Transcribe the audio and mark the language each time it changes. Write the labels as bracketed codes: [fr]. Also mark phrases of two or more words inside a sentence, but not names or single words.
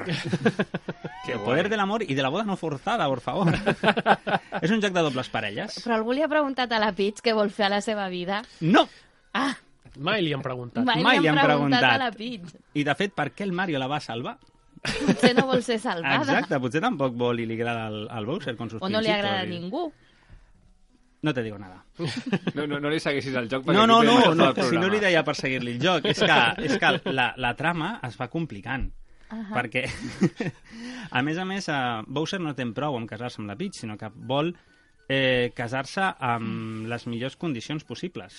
[es] El poder del amor i de la boda no forzada, por favor. [ca] És un joc de dobles parelles. Però algú li ha preguntat a la Peach què vol fer a la seva vida? No! Ah, Mai li han preguntat. Mai li han preguntat. a la Peach. I, de fet, per què el Mario la va salvar? Potser no vol ser salvada. Exacte, potser tampoc vol i li agrada el Bowser [es] con sus [ca] O no li [es] principios [ca] agrada a i- ningú. [es] No te digo nada. [ca] No li segueixis el joc. perquè No, aquí no, podem no, acabar no, el si no programa. li deia per seguir-li el joc. És que la trama es va complicant. Perquè, a més, Bowser no té prou amb casar-se amb la Peach, sinó que vol casar-se amb les millors condicions possibles.